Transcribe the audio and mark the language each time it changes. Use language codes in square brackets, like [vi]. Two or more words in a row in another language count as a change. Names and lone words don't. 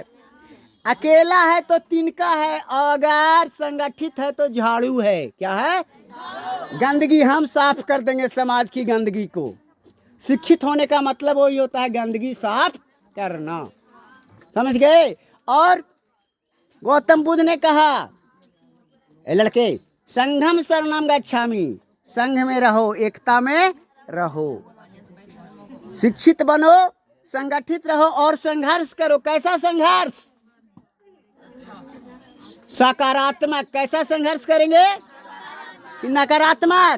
[hi] अकेला है तो तिनका है, अगर संगठित है तो झाड़ू है। क्या है? गंदगी हम साफ कर देंगे, समाज की गंदगी को। शिक्षित होने का मतलब वही होता है, गंदगी साफ करना। समझ गए? और गौतम बुद्ध ने कहा, ए लड़के, [pi] संघम शरणम गच्छामि, [hi] संघ में रहो, एकता में रहो, शिक्षित बनो, संगठित रहो और संघर्ष करो। कैसा संघर्ष? सकारात्मक। कैसा संघर्ष करेंगे? नकारात्मक।